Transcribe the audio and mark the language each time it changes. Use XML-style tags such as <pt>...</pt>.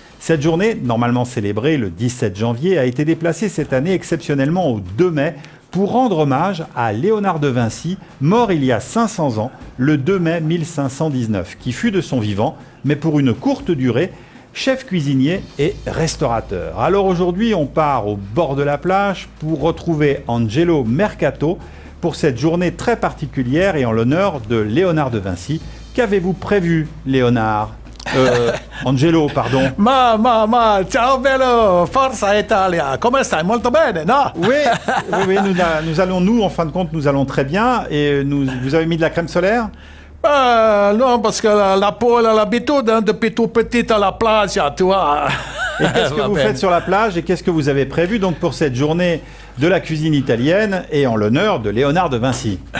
<fr>Cette journée, normalement célébrée le 17 janvier, a été déplacée cette année exceptionnellement au 2 mai pour rendre hommage à Léonard de Vinci, mort il y a 500 ans, le 2 mai 1519, qui fut de son vivant, mais pour une courte durée, chef cuisinier et restaurateur. Alors aujourd'hui, on part au bord de la plage pour retrouver Angelo Mercato pour cette journée très particulière et en l'honneur de Léonard de Vinci. Qu'avez-vous prévu, Léonard Angelo, pardon.</fr> <it>Ciao bello, Forza Italia, come stai? Molto bene, no?</it> <fr>Oui, nous allons, en fin de compte, nous allons très bien. Et vous avez mis de la crème solaire? Non, parce que la peau, elle a l'habitude, depuis tout petit à la plage, tu vois. Et qu'est-ce que vous faites sur la plage et qu'est-ce que vous avez prévu donc pour cette journée de la cuisine italienne et en l'honneur de Léonard de Vinci?</fr>